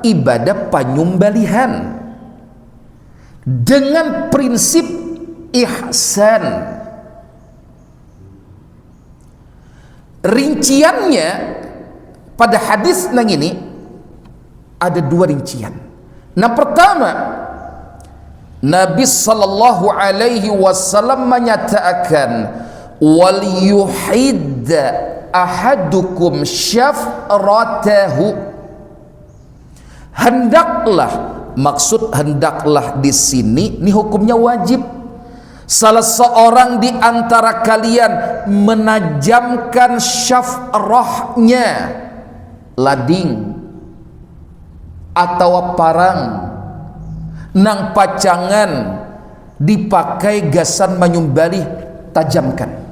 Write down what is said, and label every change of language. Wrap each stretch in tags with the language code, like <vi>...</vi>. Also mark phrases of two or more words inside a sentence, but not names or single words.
<id>Ibadah penyembelihan dengan prinsip ihsan. Rinciannya pada hadis nang ini ada dua rincian. Nah, pertama, Nabi</id> <ar>صلى الله عليه وسلم</ar> <id>menyatakan,</id> <ar>وليحد أحدكم شفرته,</ar> <id>hendaklah, maksud hendaklah di sini ini hukumnya wajib.</id> <bjn>Salah seorang di antara kalian menajamkan syafrahnya, lading atau parang nang pacangan dipakai gasan menyumbali, tajamkan.</bjn>